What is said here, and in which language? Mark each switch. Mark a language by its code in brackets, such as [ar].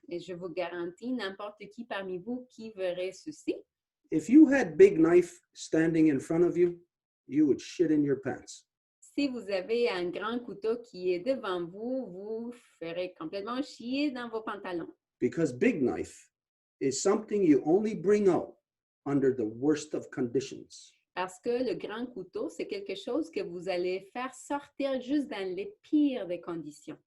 [fr] Et je vous garantis, n'importe qui parmi vous qui verrait ceci, [en] if you had big knife standing in front of you, you would shit in your pants. [fr] si vous avez un grand couteau qui est devant vous, vous ferez complètement chier dans vos pantalons. [en] Because big knife is something you only bring out under the worst of conditions. [fr] Parce que le grand couteau, c'est quelque chose que vous allez faire sortir juste dans les pires des conditions.